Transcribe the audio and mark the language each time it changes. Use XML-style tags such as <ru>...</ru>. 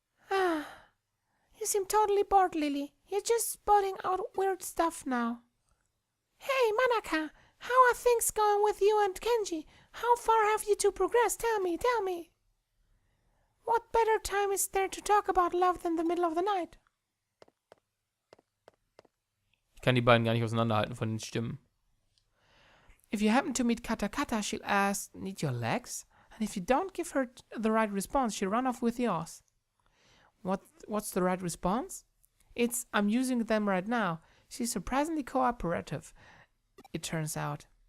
<en>You seem totally bored, Lily. You're just spotting out weird stuff now. Hey, Manaka, how are things going with you and Kenji? How far have you two progressed? Tell me. What better time is there to talk about love than the middle of the night?</en> <de>Ich kann die beiden gar nicht auseinanderhalten von den Stimmen.</de> <en>If you happen to meet Kata Kata, she'll ask, need your legs? And if you don't give her the right response, she'll run off with yours. What's the right response? It's, I'm using them right now. She's surprisingly cooperative, it turns out.</en>